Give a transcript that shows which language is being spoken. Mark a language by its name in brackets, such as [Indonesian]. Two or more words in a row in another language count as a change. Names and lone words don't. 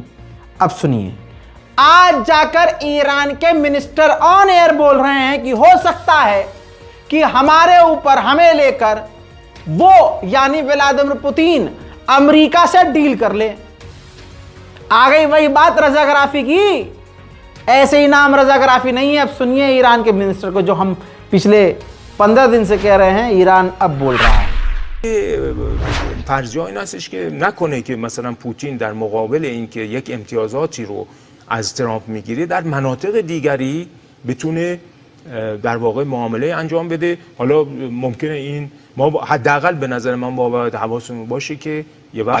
[Hindi] अब सुनिए, आज जाकर ईरान के [English] minister on air [Hindi] बोल रहे हैं कि हो सकता है कि हमारे ऊपर, हमें लेकर वो यानी व्लादिमीर पुतिन अमेरिका से डील कर ले। आ गई वही बात रजाग्राफी की। ऐसे ही नाम रजाग्राफी नहीं है। अब सुनिए ईरान के मिनिस्टर को, जो हम पिछले 15 दिन से कह रहे हैं, ईरान अब बोल रहा है। [Persian] فرضیه این هستش که نکنه که مثلا پوتین در مقابل اینکه یک امتیازاتی رو از ترامپ میگیره در مناطق دیگری بتونه در واقع معامله انجام بده. حالا ممکنه این ما حداقل به نظر من باید حواسمون باشه که یه وقت